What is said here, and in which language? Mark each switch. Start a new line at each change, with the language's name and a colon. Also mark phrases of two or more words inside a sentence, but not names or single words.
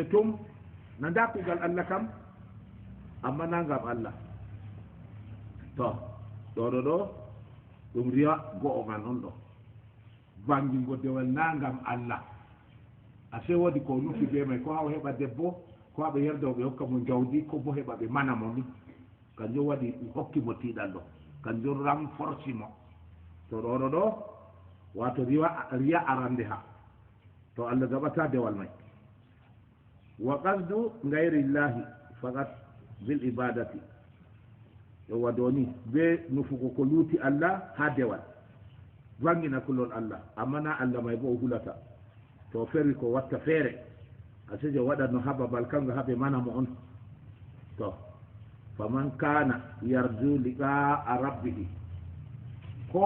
Fula: tum na dakugal Allah kam amma nangam Allah to ɗo ɗum riya go'o man on ɗo bangingo dewal nangam Allah ase wodi ko nufi be may ko haw heɓa debbo ko haɓe yerdo ɓe hokka mo jawdi ko bo heɓa ɓe mana mo ni kanjum waɗi hokki mo tiiɗal ɗo kanjum renforci mo to ɗo wato riya arande ha to Allah gaɓata dewal may
Arabic: وقصد غير الله فقط بالعبادة
Fula: yo wadoni be nufugo ko luuti Allah ha dewal wangina kulol Allah amma na Allah may bo hulata to ferri ko watta feere asijo waɗatno hababal kanga habe mana mo on to faman kana
Arabic: يرجو لقاء ربه
Fula: ko